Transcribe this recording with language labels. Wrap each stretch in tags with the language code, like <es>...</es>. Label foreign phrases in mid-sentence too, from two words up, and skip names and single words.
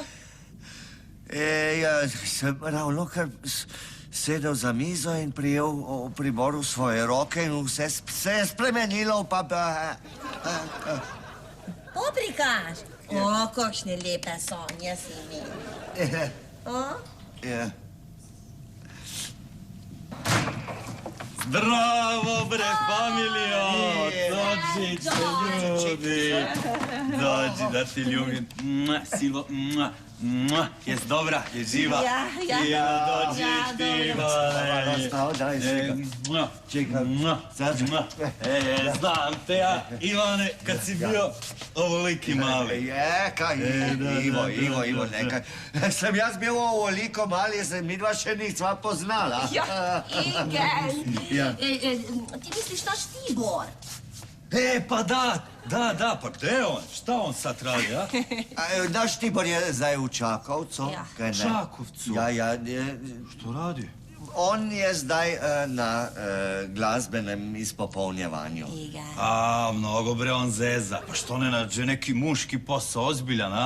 <sl>Ja, sem ravno kar sedel za mizo in prijel v priboru svoje roke in vse se je spremenilo v Paprikaš? O, kakšne lepe sonje si imel. Ja.</sl> <sr>Zdravo, bre, familijo! Dođite, ljudi! Dođi, da ti ljubim. Silvo, jes dobra, je živa?</sr> <sl>Ja.</sl> <sr>Dođi, Ivane. Daj, čekam. Znam te ja, Ivane, kad si bio ovoliki mali.</sr> <sl>Kaj, Ivo, nekaj. Sem jaz bil ovoliko mali, se midva še nisva poznala. Igel. Ja. Ti misliš naš Tibor?</sl> <sr>Pa da, pa gde je on? Šta on sad radi, a?</sr> <sl>Naš Tibor je zdaj v Čakovcu. Ja. kaj ne? Čakovcu? Ja.</sl> <sr>Što radi?</sr> <sl>On je zdaj na glazbenem izpopolnjevanju. Igel.</sl> <sr>Mnogo bre on zeza. Pa što ne nađe neki muški posao, ozbiljan, a?</sr>